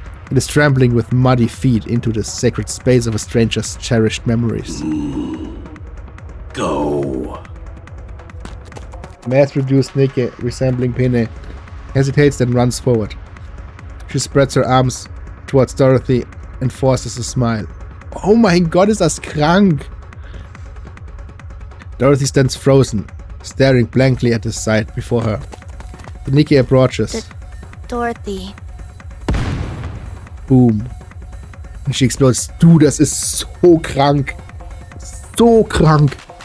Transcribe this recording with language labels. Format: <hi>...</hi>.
<en>It is trampling with muddy feet into the sacred space of a stranger's cherished memories. Go. Mass-produced Nikke, resembling Pine, hesitates then runs forward. She spreads her arms towards Dorothy and forces a smile.</en> <de>Oh mein Gott, ist das krank!</de> <en>Dorothy stands frozen, staring blankly at the sight before her. The Nikke approaches. Dorothy. Boom. And she explodes.</en> <de>Du, das ist so krank. So krank.</de>